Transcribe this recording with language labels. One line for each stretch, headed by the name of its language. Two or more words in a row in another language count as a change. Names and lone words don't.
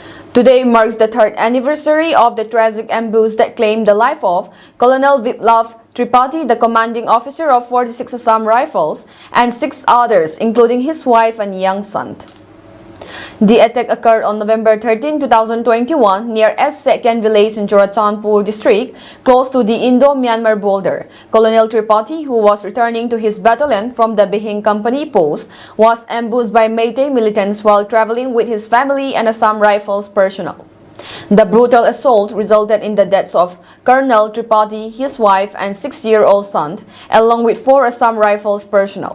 English: Today marks the third anniversary of the tragic ambush that claimed the life of Colonel Biplav Tripathi, the commanding officer of 46 Assam Rifles, and 6 others, including his wife and young son. The attack occurred on November 13, 2021 near Sehken village in Churachandpur district, close to the Indo-Myanmar border. Colonel Tripathi, who was returning to his battalion from the Behing Company post, was ambushed by Meitei militants while traveling with his family and Assam Rifles personnel. The brutal assault resulted in the deaths of Colonel Tripathi, his wife, and 6-year-old son, along with 4 Assam Rifles personnel.